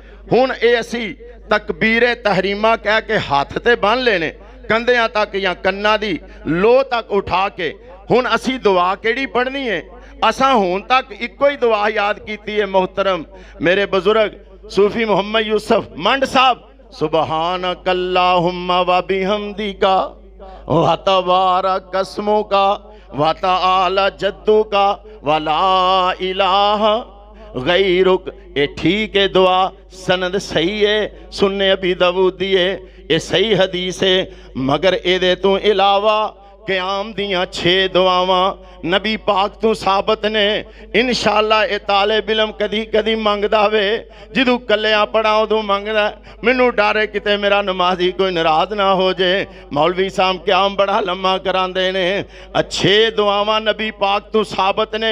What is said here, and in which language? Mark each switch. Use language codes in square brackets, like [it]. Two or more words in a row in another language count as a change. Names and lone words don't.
[pa] ہن یہ اسی تکبیرِ تحریمہ کہہ کے ہاتھ تے بنھ لینے، کندھیاں تک یا کناں دی لو تک اٹھا کے. ہن اسی دعا کیہڑی پڑھنی ہے? اساں ہن تک اکو ہی دعا یاد کیتی ہے محترم میرے بزرگ صوفی محمد یوسف منڈ صاحب, [ar] سبحانك اللهم وبحمدك وتبارك اسمك وتعالى جدك ولا إله غيرك. [ur] یہ ٹھیک ہے دعا، سند صحیح ہے، سننِ ابی داؤدی ہے، یہ صحیح حدیث ہے. [pa] مگر ایہدے توں علاوہ قیام دیاں 6 دعاواں نبی پاک توں ثابت نے. ان شاء اللہ یہ طالب علم کدی کدی منگدا وے، جدوں کلیا پڑھا اودوں منگدا، مینوں ڈر ہے کتے میرا نمازی کوئی ناراض نہ ہو جائے. مولوی صاحب قیام بڑا لما کراندے نے۔ 6 دعاواں نبی پاک توں ثابت نے.